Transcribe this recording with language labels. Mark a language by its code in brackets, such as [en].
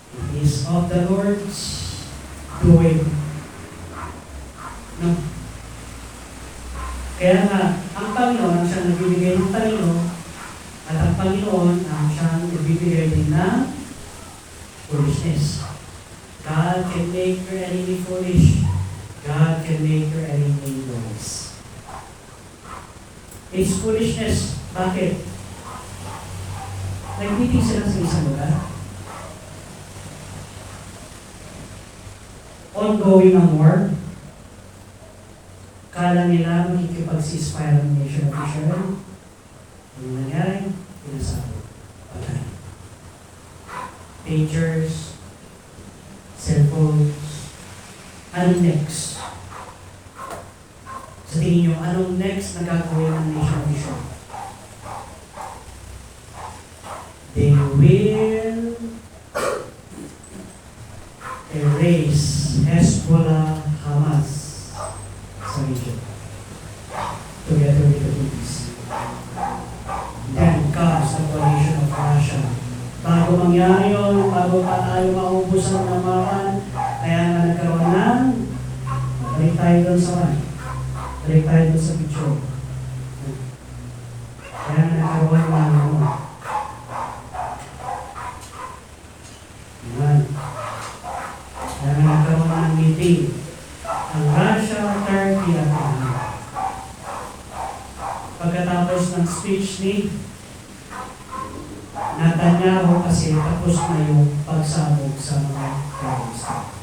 [en] It is of the Lord's doing. No? [tl] Kaya nga, ang Panginoon ang siyang nagbibigay ng talino at ang Panginoon ang siyang nagbibigay din ng foolishness. [en] God can make your enemy foolish. God can make your enemy wise. It's foolishness. [tl] Bakit? Nag-meeting sila sa isang lugar. Ongoing ang war. Kala nila makikipag-ceasefire ang nation of Israel. Ano nangyari? Pinasabog. Patay. Pagers, cellphones. Ano next? Sa tingin nyo, anong next na gagawin ng nation of Israel? [en] They will erase Hezbollah, Hamas sa region. Together with the Houthis. Then comes the coalition of Russia. [tl] Bago mangyari yun, bago pa tayo maubos ang namakan, kaya nga nagkaroon ng, balik tayo doon sa one. Balik tayo doon sa picture. Kaya nga nagkaroon ng ano. Yan. Kaya nga nagkaroon ng meeting. Ang Russia, Turkey, at Iran. Pagkatapos ng speech ni Netanyahu kasi tapos na yung pagsabog sa mga terrorista.